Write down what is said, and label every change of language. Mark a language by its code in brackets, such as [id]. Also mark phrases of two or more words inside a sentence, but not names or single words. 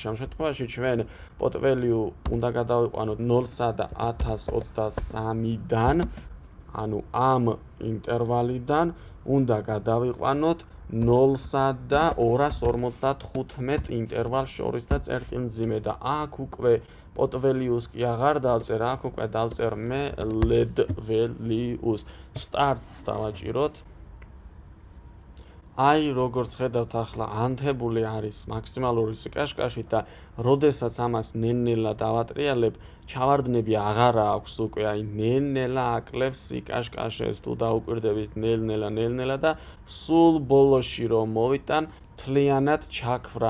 [ka] ამ შემთხვევაში ჩვენ [en] pot value [ka] უნდა გადავიყვანოთ 0-სა და 1023-დან, ანუ ამ ინტერვალიდან უნდა გადავიყვანოთ 0-სა და 255 ინტერვალს შორის და წერტილმძიმე და აქ უკვე [en] pot values [ka] კი აღარ დავწერ, აქ უკვე დავწერ მე [en] LED values. [ka] Starts დავაჭიროთ. აი როგორც ხედავთ ახლა ანთებული არის მაქსიმალური სიკაშკაშით და როდესაც ამას ნელ-ნელა დავატრიალებ, ჩავარდნები აღარა აქვს უკვე, აი ნელ-ნელა აკლებს სიკაშკაშეს, თუ დაუკვირდებით ნელ-ნელა და სულ ბოლოში რომ მოვიტან, მთლიანად ჩაქვრა.